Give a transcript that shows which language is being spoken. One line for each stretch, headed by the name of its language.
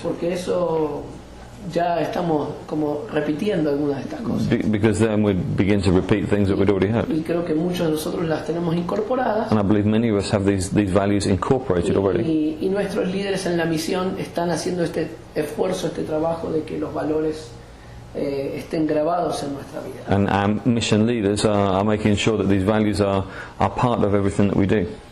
Spanish: porque eso ya estamos como repitiendo algunas de estas cosas.
English: Because then we'd begin to repeat things that we'd already heard.
Spanish: Y creo que muchos de nosotros las tenemos incorporadas.
English: And I believe many of us have these values incorporated already.
Spanish: Y nuestros líderes en la misión están haciendo este esfuerzo, este trabajo de que los valores estén grabados en nuestra vida.
English: And our mission leaders are making sure that these values are part of everything that we do.